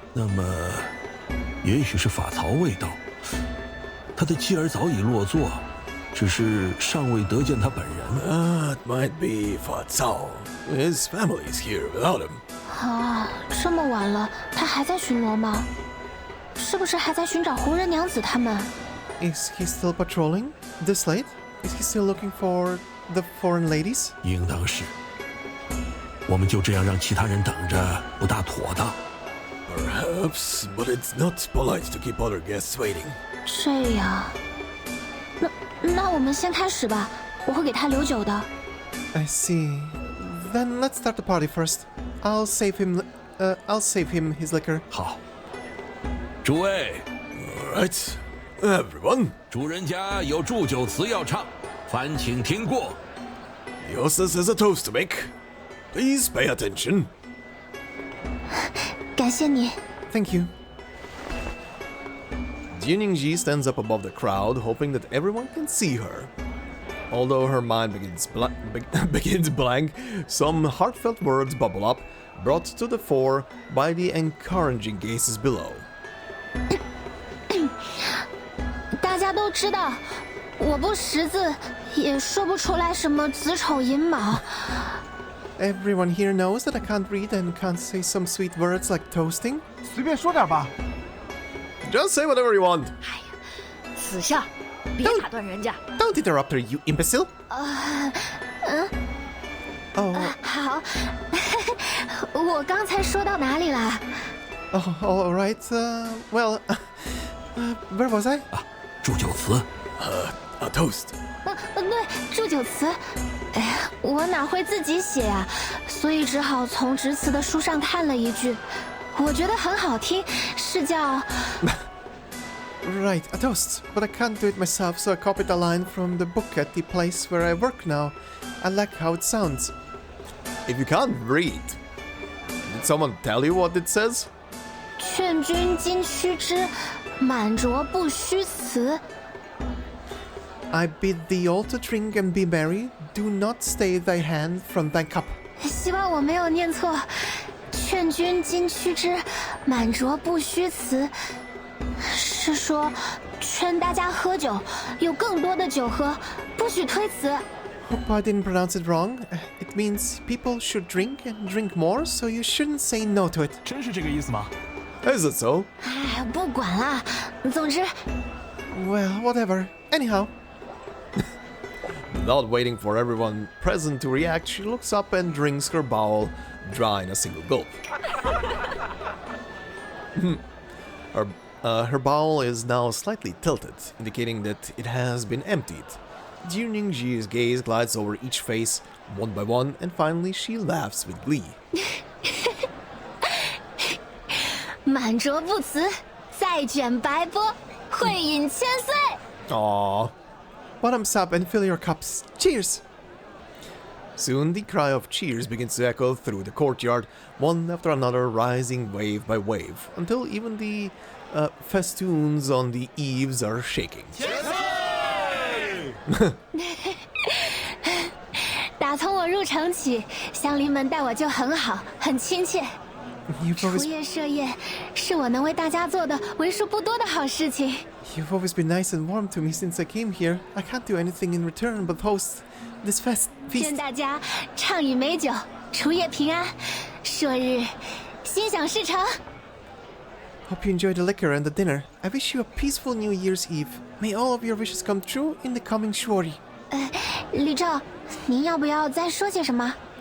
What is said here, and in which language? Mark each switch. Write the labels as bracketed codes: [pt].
[zh] 那么，也许是法曹未到，他的妻儿早已落座，只是尚未得见他本人。 [en] It might be Fa Cao. His family is here without him. [zh] 啊，这么晚了，他还在巡逻吗？是不是还在寻找胡人娘子他们？ [en] Is he still patrolling this late? Is he still looking for the foreign ladies? [zh] 应当是。我们就这样让其他人等着，不大妥当。 [en] Perhaps, but it's not polite to keep other guests waiting. [zh] 这样，那我们先开始吧，我会给他留酒的。 [en] I see. Then let's start the party first. I'll save him his liquor. [zh] 好，诸位， [en] All right, everyone. [zh] 主人家有祝酒词要唱，烦请听过。 [en] The hostess has a toast to make. Please pay attention. [zh] 感谢你。 [en] Thank you. Jiu Niangzi stands up above the crowd, hoping that everyone can see her. Although her mind begins blank, some heartfelt words bubble up, brought to the fore by the encouraging gazes below. [zh] 大家都知道，我不识字，也说不出来什么子丑寅卯。 [en] Everyone here knows that I can't read and can't say some sweet words like toasting. [zh] 随便说点吧。 [en] Just say whatever you want. [zh] 死相，别打断人家。 [en] Don't interrupt her, you imbecile. Oh, [zh] 好，我刚才说到哪里了？ [en] oh, all right. Well, where was I? [zh] 啊，祝酒词。 [en] A toast. [zh] 对，祝酒词。哎呀，我哪会自己写呀？所以只好从致辞的书上看了一句，我觉得很好听，是叫 [en] Right, a toast. But I can't do it myself, so I copied a line from the book at the place where I work now. I like how it sounds. If you can't read, did someone tell you what it says? [zh] 劝君今须知，满酌不虚辞。 [en] I bid thee all to drink and be merry. Do not stay thy hand from thy cup. [zh] 希望我没有念错。劝君今须知，满酌不虚辞，是说劝大家喝酒，有更多的酒喝，不许推辞。 [en] Hope I didn't pronounce it wrong. It means people should drink and drink more, so you shouldn't say no to it. [zh] 真是这个意思吗？ [en] Is it so? [zh] 哎，不管啦，总之 [en] Well, whatever. Anyhow. Without waiting for everyone present to react, she looks up and drinks her bowl dry in a single gulp. Her bowl is now slightly tilted, indicating that it has been emptied. Jiu Niangzi's gaze glides over each face, one by one, and finally she laughs with glee. [zh] 满桌不辞，再卷白波，会饮千岁。 Aww. [en] Bottoms up and fill your cups. Cheers! Soon the cry of cheers begins to echo through the courtyard, one after another rising wave by wave, until even the festoons on the eaves are shaking. [zh] 打从我入城起，乡邻们待我就很好，很亲切。 [en] You've [zh] 除 [en] always, [zh] 夜设宴是我能为大家做的为数不多的好事情。 [en] you've always been nice and warm to me since I came here. I can't do anything in return but host this feast. 愿大家畅饮美酒，除夜平安，朔日心想事成。 Hope you enjoy the liquor and the dinner. I wish you a peaceful New Year's Eve. May all of your wishes come true in the coming Shuori. [zh] 吕正，您要不要再说些什么？